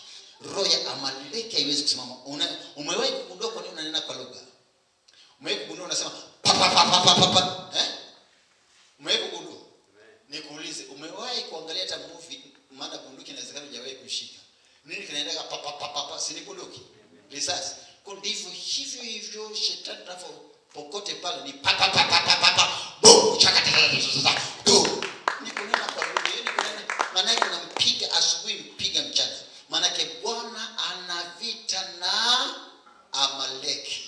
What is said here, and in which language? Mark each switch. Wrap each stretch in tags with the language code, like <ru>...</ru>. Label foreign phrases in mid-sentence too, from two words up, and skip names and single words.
<sw>Roho ya Amaleki haiwezi kusimama. Umewahi kugundua kwa nini unanena kwa lugha? Umewahi kugundua unasema pa pa pa pa pa pa? Umewahi kugundua? Nikuulize, umewahi kuangalia hata movie, maana bunduki inawezekana hujawahi kushika. Nini kinaendelea pa pa pa pa? Si ni bunduki? Risasi. Kwa ndivyo hivyo shetani popote pale ni pa pa pa pa pa pa. Boom, chakata. Boom. Ni kunena kwa lugha. Ni kunena, maana yake unampiga asubuhi, mpiga mchana. Maana yake Bwana ana vita na Amaleki.</sw>